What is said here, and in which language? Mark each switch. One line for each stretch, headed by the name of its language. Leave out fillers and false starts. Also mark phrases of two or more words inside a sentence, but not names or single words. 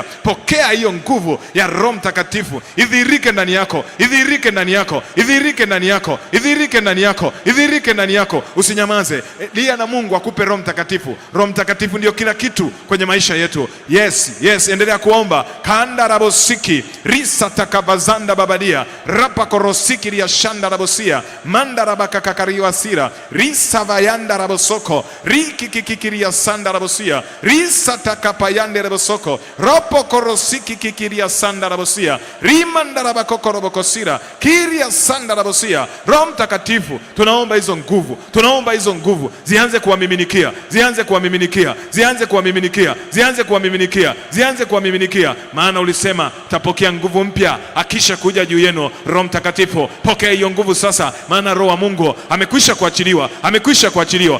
Swahili: Pokea hiyo nguvu ya Roho Mtakatifu idhirike ndani yako, idhirike ndani yako, idhirike ndani yako, idhirike ndani yako, idhirike ndani yako. Usinyamaze, lia na Mungu akupe Roho Mtakatifu. Roho Mtakatifu ndio kila kitu kwenye maisha yetu. Yes, endelea kuomba. Kandarabosiki risatakabazanda babadia rapakorosiki riashandarabosia mandarabakakakariwasira risavayandarabosoko rikikikikiria sandarabosia risatakapayanderabosoko ropokorosiki kikiria sandarabosia rimandarabakokorobokosia kiria sandarabosia. Roho Mtakatifu, tunaomba hizo nguvu, tunaomba hizo nguvu zianze kuwamiminikia, zianze kuwamiminikia, zianze kuwamiminikia, zianze kuwamiminikia, zianze kuwamiminikia, maana ulisema tapokea nguvu mpya akisha kuja juu yenu Roho Mtakatifu. Pokea hiyo nguvu sasa, maana Roho wa Mungu amekwisha kuachiliwa, amekwisha kuachiliwa.